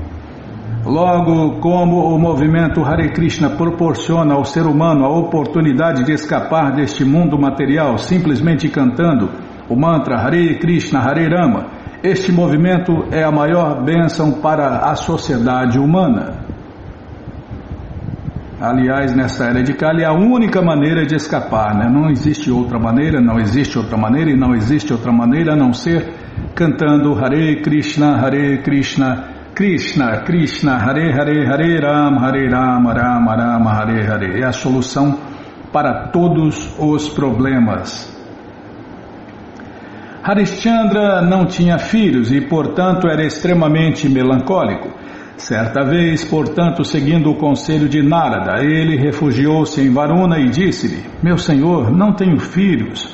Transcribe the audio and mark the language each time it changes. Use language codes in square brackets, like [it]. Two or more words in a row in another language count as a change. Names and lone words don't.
[pt] Logo, como o movimento Hare Krishna proporciona ao ser humano a oportunidade de escapar deste mundo material simplesmente cantando o mantra [sa] हरे कृष्ण, हरे राम, [pt] este movimento é a maior bênção para a sociedade humana. Aliás, nessa era de Kali é a única maneira de escapar, né? Não existe outra maneira, não existe outra maneira e não existe outra maneira a não ser cantando [sa] हरे कृष्ण, कृष्ण, कृष्ण, हरे हरे, हरे राम, राम राम, हरे हरे. [pt] É a solução para todos os problemas. Harishchandra não tinha filhos e, portanto, era extremamente melancólico. Certa vez, portanto, seguindo o conselho de Narada, ele refugiou-se em Varuna e disse-lhe: meu senhor, não tenho filhos.